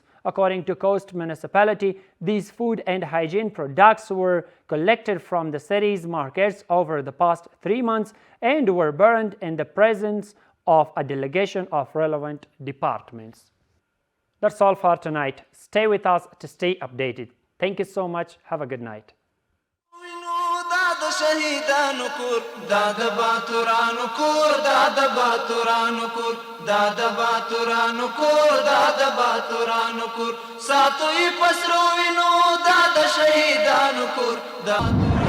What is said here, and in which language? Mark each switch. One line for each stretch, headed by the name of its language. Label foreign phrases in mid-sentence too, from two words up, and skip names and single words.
English: According to Coast Municipality, these food and hygiene products were collected from the city's markets over the past 3 months and were burned in the presence of a delegation of relevant departments. That's all for tonight. Stay with us to stay updated. Thank you so much. Have a good night.
Pashto: شهیدانو کور دا د باتورانو کور دا د باتورانو کور دا د باتورانو کور دا د باتورانو کور ساتوي پسرو وینو دا د شهیدانو کور دا